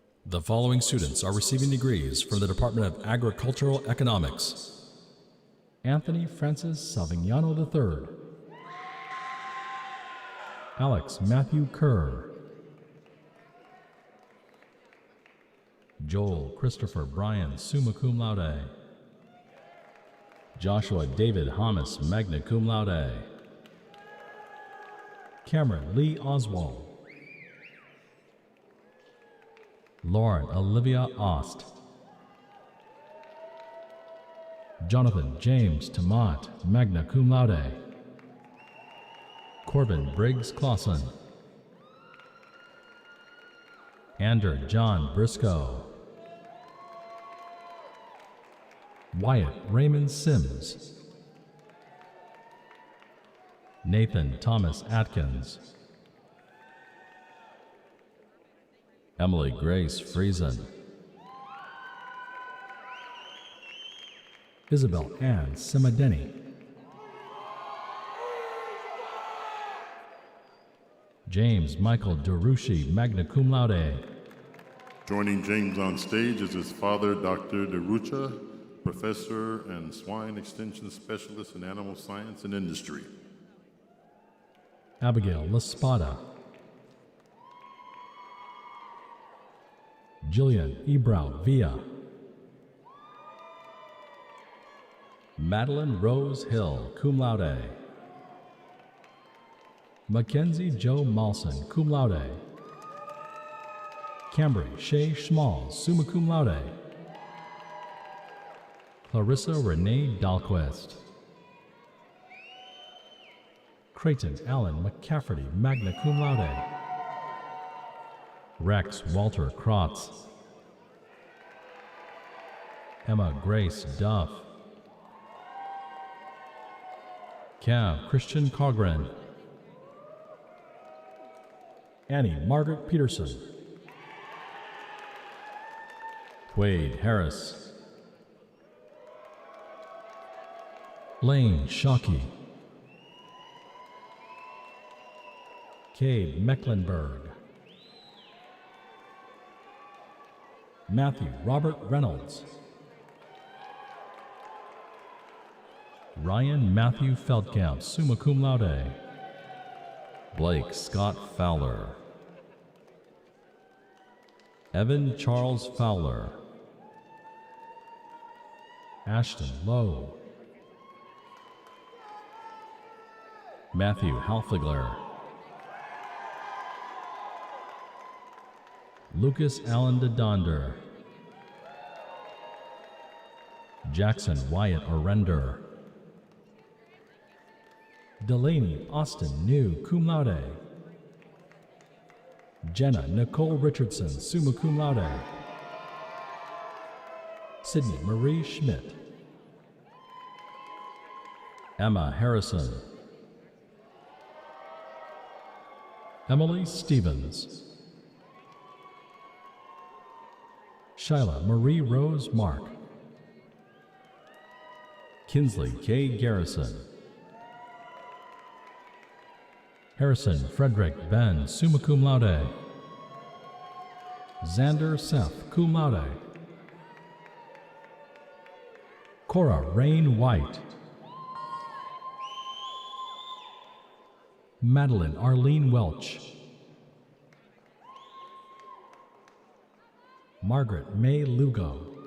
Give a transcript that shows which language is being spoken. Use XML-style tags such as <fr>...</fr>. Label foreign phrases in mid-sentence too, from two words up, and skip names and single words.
<en>The following students are receiving degrees from the Department of Agricultural Economics. Anthony Francis Savignano III. Alex Matthew Kerr. Joel Christopher Bryan,</en> <la>summa cum laude.</la> <en>Joshua David Hamas,</en> <la>magna cum laude.</la> <en>Cameron Lee Oswald. Lauren Olivia Ost. Jonathan James Tomat,</en> <la>magna cum laude.</la> <en>Corbin Briggs Clausen. Ander John Briscoe. Wyatt Raymond Sims. Nathan Thomas Atkins. Emily Grace Friesen. Isabel Ann Simadeni. James Michael DeRucci,</en> <la>magna cum laude.</la> <en>Joining James on stage is his father, Dr. DeRuccia, professor and swine extension specialist in animal science and industry. Abigail Laspada. Jillian Ebrau Villa. Madeline Rose Hill,</en> <la>cum laude.</la> <en>Mackenzie Joe Malson,</en> <la>cum laude.</la> <en>Cambry Shay Schmall,</en> <la>summa cum laude.</la> <en>Clarissa Renee Dahlquist. Creighton Allen McCafferty,</en> <la>magna cum laude.</la> <en>Rex Walter Krotz. Emma Grace Duff. Cav Christian Cogren. Annie Margaret Peterson. Wade Harris. Lane Shockey. Cade Mecklenburg. Matthew Robert Reynolds. Ryan Matthew Feldkamp,</en> <la>summa cum laude.</la> <en>Blake Scott Fowler. Evan Charles Fowler. Ashton Lowe. Matthew Halfigler. Lucas Allen DeDonder. Jackson Wyatt Arender. Delaney Austin New,</en> <la>cum laude.</la> <en>Jenna Nicole Richardson,</en> <la>summa cum laude.</la> <en>Sydney Marie Schmidt. Emma Harrison. Emily Stevens. Shyla Marie Rose Mark. Kinsley K. Garrison. Harrison Frederick Ben,</en> <la>summa cum laude.</la> <en>Xander Seth,</en> <la>cum laude.</la> <en>Cora Rain White. Madeline Arlene Welch. Margaret May Lugo.</en>